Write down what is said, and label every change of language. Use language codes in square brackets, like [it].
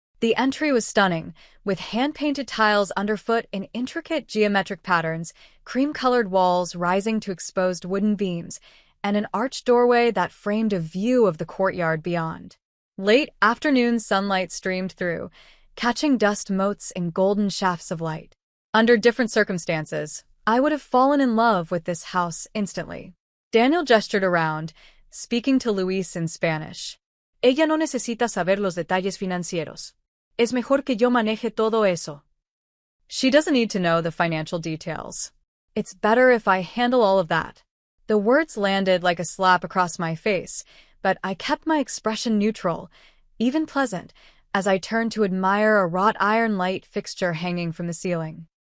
[en] The entry was stunning, with hand-painted tiles underfoot in intricate geometric patterns, cream-colored walls rising to exposed wooden beams, and an arched doorway that framed a view of the courtyard beyond. Late afternoon sunlight streamed through, catching dust motes in golden shafts of light. Under different circumstances, I would have fallen in love with this house instantly. Daniel gestured around, speaking to Luis in Spanish. [es] Ella no necesita saber los detalles financieros. Es mejor que yo maneje todo eso. [en] She doesn't need to know the financial details. It's better if I handle all of that. The words landed like a slap across my face, but I kept my expression neutral, even pleasant, as I turned to admire a wrought iron light fixture hanging from the ceiling.